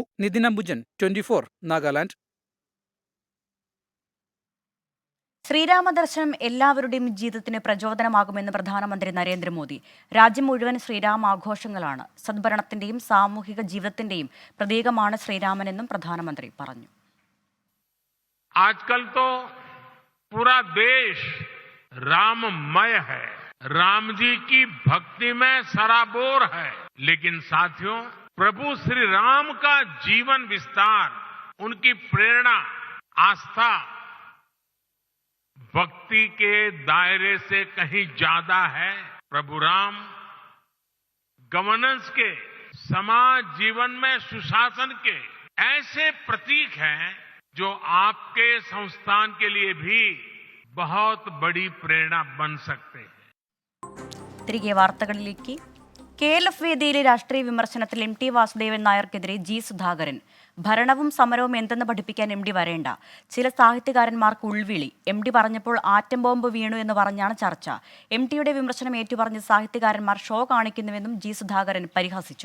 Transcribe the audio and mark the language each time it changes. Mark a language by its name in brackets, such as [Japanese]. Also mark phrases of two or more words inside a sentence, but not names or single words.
[Malayalam] നിതിൻ അംബുജൻ, 24, നാഗാലാൻഡ്. ശ്രീരാമദർശനം എല്ലാവരുടെയും ജീവിതത്തിന് പ്രചോദനമാകുമെന്ന് പ്രധാനമന്ത്രി നരേന്ദ്രമോദി. രാജ്യം മുഴുവൻ ശ്രീരാമ ആഘോഷങ്ങളാണ്. സദ്ഭരണത്തിന്റെയും സാമൂഹിക ജീവിതത്തിന്റെയും പ്രതീകമാണ് ശ്രീരാമനെന്നും പ്രധാനമന്ത്രി പറഞ്ഞു. [Hindi] आजकल तो पूरा देश राममय है, राम जी की भक्ति में सराबोर है. लेकिन साथियों, प्रभु श्री राम का जीवन विस्तार, उनकी प्रेरणा, आस्था भक्ति के दायरे से कहीं ज्यादा है. प्रभु राम गवर्नेंस के, समाज जीवन में सुशासन के ऐसे प्रतीक हैं जो आपके संस्थान के लिए भी बहुत बड़ी प्रेरणा बन सकते हैं. [Malayalam] തിരികെ വാർത്തകളിലേക്ക്. KLF വേദിയിലെ രാഷ്ട്രീയ വിമർശനത്തിൽ MT വാസുദേവൻ നായർക്കെതിരെ G സുധാകരൻ. ഭരണവും സമരവും എന്തെന്ന് പഠിപ്പിക്കാൻ MD വരേണ്ട. ചില സാഹിത്യകാരന്മാർക്ക് ഉൾവിളി. MD പറഞ്ഞപ്പോൾ ആറ്റം ബോംബ് വീണു എന്ന് പറഞ്ഞാണ് ചർച്ച. MTയുടെ വിമർശനം ഏറ്റുപറഞ്ഞ് സാഹിത്യകാരന്മാർ ഷോ കാണിക്കുന്നുവെന്നും G സുധാകരൻ പരിഹസിച്ചു.